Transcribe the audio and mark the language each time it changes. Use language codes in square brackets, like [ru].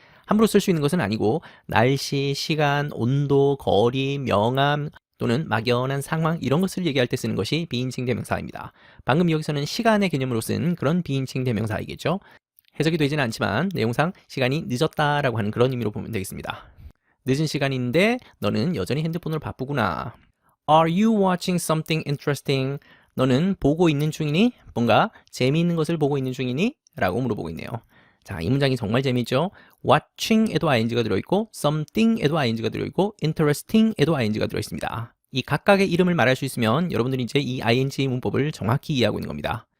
[ko] 함부로 쓸 수 있는 것은 아니고 날씨, 시간, 온도, 거리, 명암 또는 막연한 상황 이런 것을 얘기할 때 쓰는 것이 비인칭 대명사입니다. 방금 여기서는 시간의 개념으로 쓴 그런 비인칭 대명사이겠죠. 해석이 되지는 않지만 내용상 시간이 늦었다라고 하는 그런 의미로 보면 되겠습니다. 늦은 시간인데 너는 여전히 핸드폰으로 바쁘구나. [en] Are you watching something interesting? [ko] 너는 보고 있는 중이니? 뭔가 재미있는 것을 보고 있는 중이니? 라고 물어보고 있네요. 자, 이 문장이 정말 재미있죠? watching에도 ing가 들어있고 something에도 ing가 들어있고 interesting에도 ing가 들어있습니다. 이 각각의 이름을 말할 수 있으면 여러분들이 이제 이 ing 문법을 정확히 이해하고 있는 겁니다.